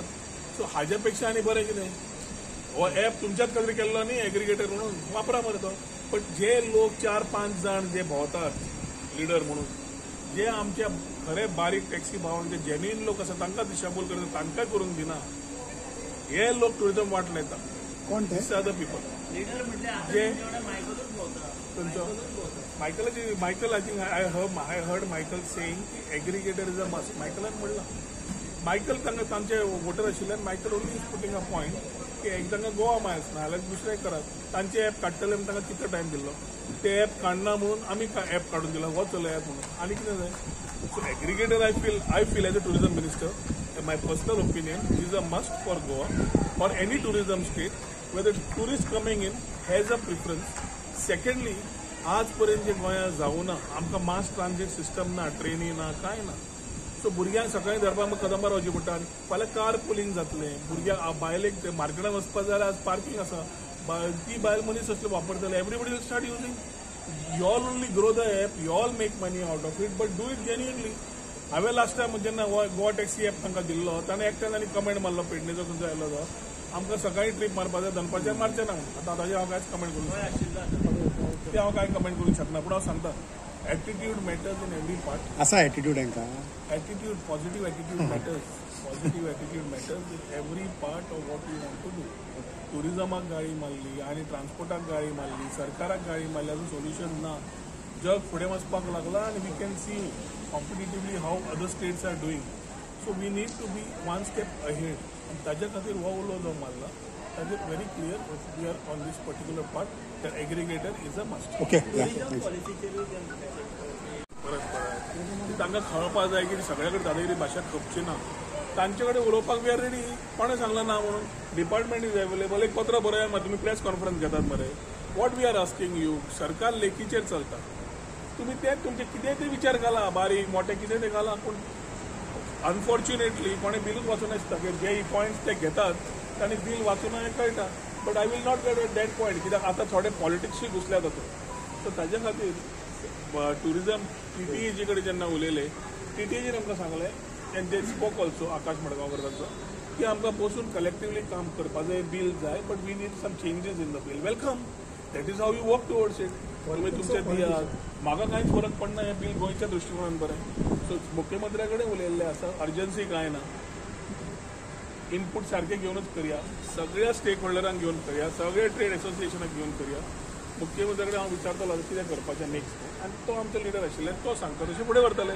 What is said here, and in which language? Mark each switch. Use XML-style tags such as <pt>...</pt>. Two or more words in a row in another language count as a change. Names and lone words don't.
<kok>सो हाज्या पेक्षा आनी बरें कितें. हो ॲप तुमच्याच खातीर केल्लो न्ही एग्रिगेटर म्हणून वापरा मरे तो. पण जे लोक 4-5 जण जे भोंवतात लिडर म्हणून, जे आमचे खरे बारीक टॅक्सी भावान जे जेन्युइन लोक आसा तांकां दिशाभूल करता, तांकां करूंक दिना, हे लोक टुरिझम वाट लायता. कोण ते?</kok> <en>these are the people</en> <kok>जे खंयचो</kok> <en>Michael I think I heard Michael saying aggregator is a must.</en> <kok>मायकलान म्हणला, मायकल तांकां तांचे वोटर आशिल्ल्यान</kok> <en>Michael only is putting a point</en> <kok>की एक तांकां गोवा मायल्स ना जाल्यार दुसरें करात. तांचे ॲप काडटले आमी तांकां कितलो टायम दिल्लो, ते ॲप काडना म्हणून आमी ॲप काडून दिला, हो चलो ॲप म्हणून. आनी कितें जाय?</kok> <en>so aggregator I feel as a tourism minister, my personal opinion is a must for Goa or any tourism state where the tourist coming in has a preference. Secondly,</en> <kok>आजपर्यंत जे गोंयांत जावना, आमकां</kok> <en>mass transit system</en> <kok>ना, ट्रेनी ना, कांय ना. सो भुरग्यांक सकाळीं धरपाक कदंबार वचचें पडटा, फाल्यां</kok> <en>car pooling</en> <kok>जातलें, भुरग्यांक बायलेक मार्केटान वचपाक जाय जाल्यार आज पार्किंग आसा, ती बायल मनीस असले वापरतले.</kok> <en>Everybody will start using. You all only grow the app, you all make money out of it, but do it genuinely.</en> <kok>हांवें</kok> <en>last time</en> <kok>जेन्ना गोवा टॅक्सी ॲप तांकां दिल्लो, ताणें एकट्यान आनी कमेंट मारलो, पेडणेचो खंयचो आयलो तो, आमकां सकाळीं ट्रीप मारपाक जाय, दनपारच्या मारचें ना. आतां ताजेर हांव कांयच कमेंट करूंक शकना, ते हांव कांय कमेंट करूंक शकना. पूण हांव सांगता,</kok> <en>attitude matters in every part.</en> <kok>असा एटीट्यूड हांकां.</kok> <en>Attitude, positive attitude matters. Positive attitude matters in every part of what you want to do.</en> <kok>टुरिझमाक गाळी मारली आनी ट्रान्सपोर्टाक गाळी मारली, सरकाराक गाळी मारली, हाजो सोल्युशन ना. जग फुडें वचपाक लागला आनी</kok> <en>we can see competitively how other states are doing. So we need to be one step ahead.</en> <kok>आनी ताज्या खातीर हो उलो जो मारला, ताजेर</kok> <en>very clear we are on this particular part that aggregator is a must. ओके.</en> <kok>परत तांकां कळपाक जाय की सगळ्या कडेन दादागिरी भाशा खपची ना. तांचे कडेन उलोवपाक</kok> <en>we are ready.</en> <kok>कोणें सांगलां ना म्हणून?</kok> <en>Department is available.</en> <kok>एक पत्र बरया मरे, तुमी</kok> <en>press conference</en> <kok>घेतात मरे.</kok> <en>What we are asking you,</en> <kok>सरकार लेखीचेर चलता, तुम्ही ते तुमचे कितें ते विचार घाला, बारीक मोठे कितें ते घाला. पूण अनफॉर्च्युनेटली कोणें बिलूच वाचून नासता, जे पॉयंट्स ते घेतात तांणी बिल वाचून हें कळटा.</kok> <en>But I will not get at that point,</en> <kok>कित्याक आतां थोडे पॉलिटिक्सूय घुसल्यात तातूंत. सो ताजे खातीर टुरिझम टीटीईचे कडेन जेन्ना उलयले, टीटीईचेर आमकां सांगलें,</kok> <en>and they spoke also,</en> <kok>आकाश मडगांवकर तांचो, की आमकां बसून कलेक्टिवली काम करपा जाय, बील जाय,</kok> <en>But we need some changes in the bill. Welcome, that is how you work towards it.</en> <kok>तुमी तुमचे दियात, म्हाका कांयच फरक पडना, हें बील गोंयच्या दृश्टिकोनान बरें. सो मुख्यमंत्र्या कडेन उलयल्लें आसा, अर्जन्सी कांय ना, इनपूट सारके घेवनूच करया, सगळ्या स्टेक होल्डरांक घेवन करया, सगळ्या ट्रेड एसोसिएशनाक घेवन करया. मुख्यमंत्र्या कडेन हांव विचारतलो कितें करपाचें नेक्स्ट, आनी तो आमचो लिडर आशिल्ले, तो सांगता तशें फुडें व्हरतले.</kok>